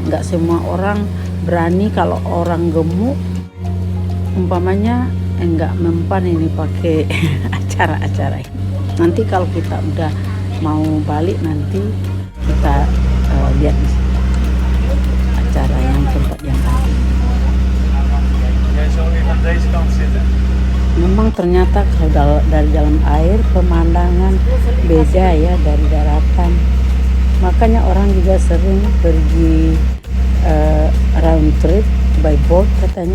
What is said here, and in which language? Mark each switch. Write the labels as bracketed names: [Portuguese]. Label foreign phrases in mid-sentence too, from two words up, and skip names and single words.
[Indonesian] Nggak semua orang berani kalau orang gemuk, umpamanya nggak mempan ini pakai acara-acara ini. Nanti kalau kita udah mau balik nanti kita lihat di situ acara yang tempat yang tadi. [Dutch] Jij zal even aan deze kant zitten. [Indonesian] Memang ternyata kalau dari dalam air pemandangan beda ya dari daratan. Makanya orang juga sering pergi [English] round trip by boat [Indonesian] katanya.